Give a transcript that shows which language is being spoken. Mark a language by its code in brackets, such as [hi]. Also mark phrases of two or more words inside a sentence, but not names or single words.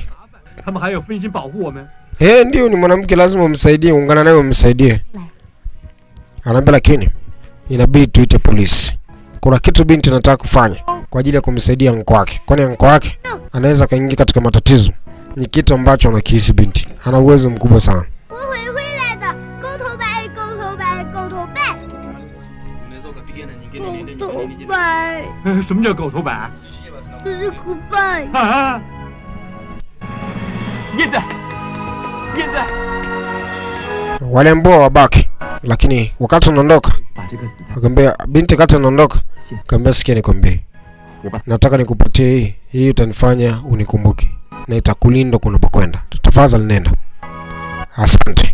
[zh] 他们还有分心保护我们。 [sw] Ndio, ni mwanamke, lazima umsaidie, ungana naye umsaidie. Anaambia lakini inabidi tuite polisi. Kuna kitu binti anataka kufanya kwa ajili ya kumsaidia mko wake. Kwani mko wake anaweza kaingia katika matatizo. Ni kitu ambacho anakihisi binti. Ana uwezo mkubwa sana. [zh] 什么叫狗头白？就是古拜。啊！燕子，燕子， [sw] Wale ambao wabaki, lakini wakati unaondoka, akamwambia binti, wakati unaondoka, akamwambia sikia nikwambie. Nataka nikupatie hii utanifanya unikumbuke na itakulinda kunapokwenda. Tafadhali nenda. Asante.